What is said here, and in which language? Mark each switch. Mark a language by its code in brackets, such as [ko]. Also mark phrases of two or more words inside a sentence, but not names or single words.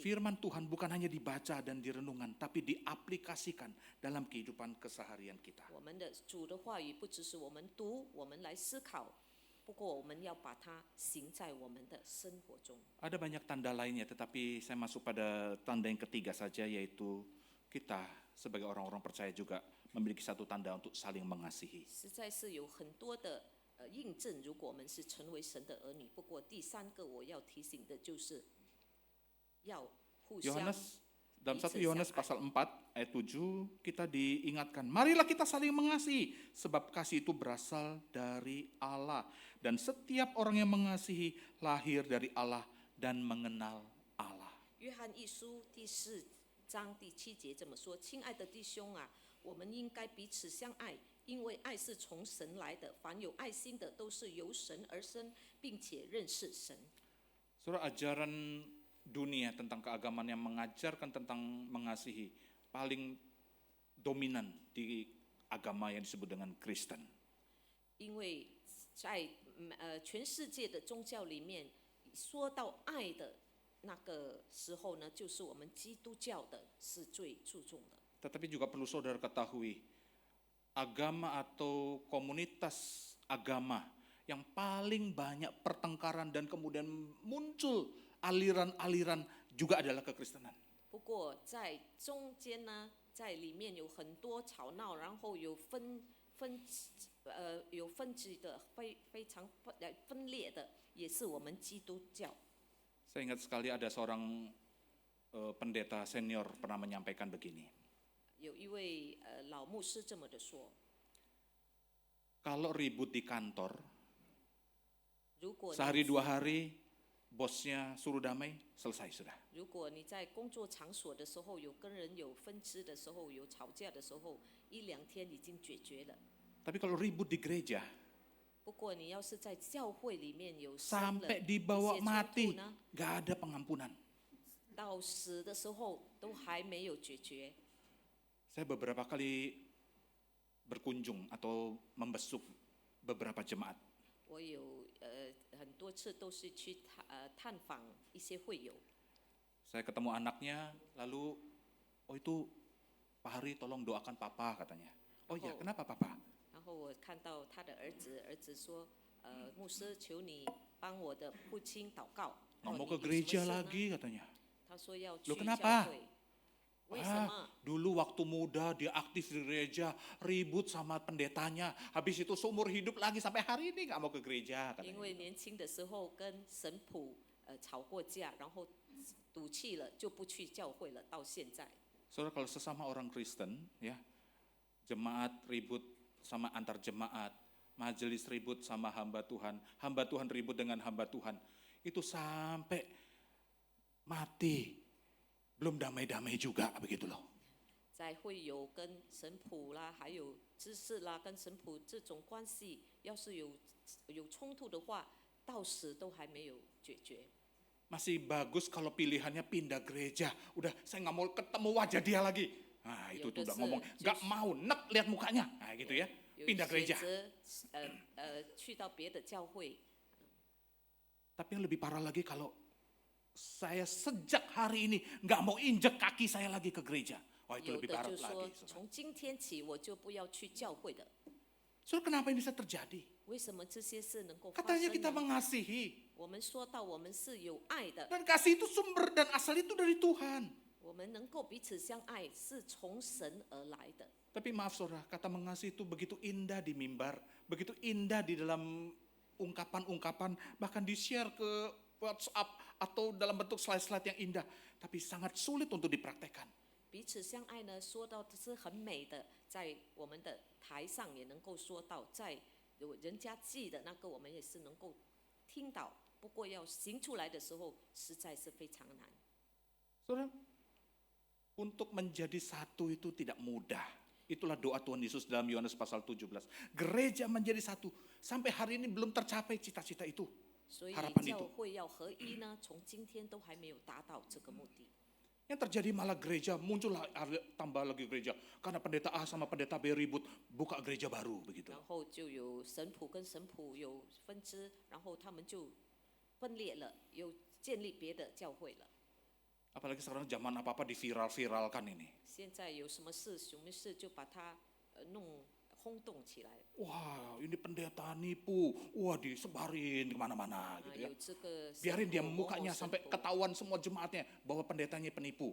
[id] Firman Tuhan bukan hanya dibaca dan direnungan, tapi diaplikasikan dalam kehidupan keseharian kita. [zh] 我们的主的话语不只是我们读，我们来思考，不过我们要把它行在我们的生活中。 [id] Ada banyak tanda lainnya, tetapi saya masuk pada tanda yang ketiga saja, yaitu kita sebagai orang-orang percaya juga memiliki satu tanda untuk saling mengasihi. [zh] 实在是有很多的印证，如果我们是成为神的儿女。不过第三个我要提醒的就是要互相 [id] Dalam 1 Yohanes pasal 4 ayat 7 kita diingatkan, marilah kita saling mengasihi sebab kasih itu berasal dari Allah dan setiap orang yang mengasihi lahir dari Allah dan mengenal Allah. [zh] 约翰一书第4章第7节这么说：“亲爱的弟兄啊，我们应该彼此相爱，因为爱是从神来的。凡有爱心的，都是由神而生，并且认识神。” [id] Saudara, ajaran dunia tentang keagamaan yang mengajarkan tentang mengasihi paling dominan di agama yang disebut dengan Kristen. [zh] 因为在全世界的宗教里面，说到爱的那个时候呢，就是我们基督教的是最注重的。 [id] Tetapi juga perlu saudara ketahui, agama atau komunitas agama yang paling banyak pertengkaran dan kemudian muncul aliran-aliran juga adalah kekristenan. [zh] 不过在中间呢，在里面有很多吵闹，然后有有分支的非常分裂的，也是我们基督教。 [id] Saya ingat sekali ada seorang pendeta senior pernah menyampaikan begini. [zh] 有一位老牧师这么的说： [id] Kalau ribut di kantor, [zh] 如果 [id] sehari [zh] 你 [id] 2 hari bosnya suruh damai, selesai sudah. [zh] 如果你在工作场所的时候有跟人有分支的时候，有吵架的时候，1-2天已经解决了。 [id] Tapi kalau ribut di gereja, [zh] 不过你要是在教会里面有生了 [id] sampai [zh] 一 [id] dibawa [zh] 些冲 [id] mati, [zh] 突呢， [id] gak ada pengampunan. [zh] 到死的时候都还没有解决。 [id] Saya beberapa kali berkunjung atau membesuk beberapa jemaat. [zh] 我有很多次都是去探访一些会友， [id] Saya ketemu anaknya, lalu, oh itu Pak Hari tolong doakan papa katanya. Oh iya, Oh. kenapa papa? [zh] 然后我看到他的儿子，儿子说，牧师求你帮我的父亲祷告。 [id] Nggak mau [zh] 你 [id] ke [zh] 有什么 [id] gereja [zh] 事呢 [id] lagi katanya. [zh] 他说要去 [id] Loh, [zh] 教 [id] kenapa? [zh] 会。为什 [id] Ah, [zh] 么？ [id] dulu waktu muda dia aktif di gereja, ribut sama pendetanya. Habis itu seumur hidup lagi sampai hari ini nggak mau ke gereja [zh] 因 [id] katanya. [zh] 为年轻的时候跟神父吵过架，然后赌气了就不去教会了，到现在。 [id] Saudara, kalau sesama orang Kristen, ya, jemaat ribut sama antar jemaat, majelis ribut sama hamba Tuhan ribut dengan hamba Tuhan, itu sampai mati, belum damai-damai juga begitu loh. [zh] 在会友跟神父啦，还有知识啦，跟神父这种关系，要是有冲突的话，到死都还没有解决。 [id] Masih bagus kalau pilihannya pindah gereja. Udah, saya nggak mau ketemu wajah dia lagi. Nah, itu tuh udah ngomong, nggak mau, nek lihat mukanya. Nah, gitu ya, [zh] 有 [id] pindah [zh] 选 [id] gereja. [zh] 择去到别的教会。 [id] Tapi yang lebih parah lagi kalau saya sejak hari ini nggak mau injek kaki saya lagi ke gereja. Wah, itu [zh] 有 [id] lebih [zh] 的 [id] parah [zh] 就说 [id] lagi. Saudara. [zh] 从今天起我就不要去教会的。 [id] Saudara, kenapa ini bisa terjadi? [zh] 为什么这些事能够发 [id] Katanya [zh] 生 [id] kita [zh] 呢？ [id] mengasihi. [zh] 我们说到我们是有爱的， [id] Dan kasih itu sumber dan asal itu dari Tuhan. [zh] 我们能够彼此相爱是从神而来的。 [id] Tapi maaf saudara, kata mengasihi itu begitu indah di mimbar, begitu indah di dalam ungkapan-ungkapan, bahkan di-share ke WhatsApp atau dalam bentuk slide-slide yang indah. Tapi sangat sulit untuk dipraktekkan. [zh] 彼此相爱呢，说到的是很美的，在我们的台上也能够说到，在有人家记的那个，我们也是能够听到。不过要行出来的时候，实在是非常难。 [id] Saudara, untuk menjadi satu itu tidak mudah. Itulah doa Tuhan Yesus dalam Yohanes pasal 17. Gereja menjadi satu. Sampai hari ini belum tercapai cita-cita itu. [zh] 所以 [id] Harapan [zh] 教 [id] itu. [zh] 会要合一呢，从今天都还没有达到这个目的。 [id] Yang terjadi malah gereja, muncullah tambah lagi gereja. Karena pendeta A sama pendeta B ribut, buka gereja baru begitu. [zh] 然后就有神父跟神父有分支，然后他们就分裂了，又建立别的教会了。 [id] Apalagi sekarang zaman apa-apa diviral-viralkan ini. [zh] 现在有什么事就把它弄轰动起来。 [id] Wah, ini pendeta nipu. Wah, disebarin kemana-mana [zh] 啊， [id] gitu ya. [zh] 有这个神 [id] Biarin dia [zh] 父某某 [id] mukanya [zh] 神 [id] sampai [zh] 父 [id] ketahuan semua jemaatnya bahwa pendetanya penipu.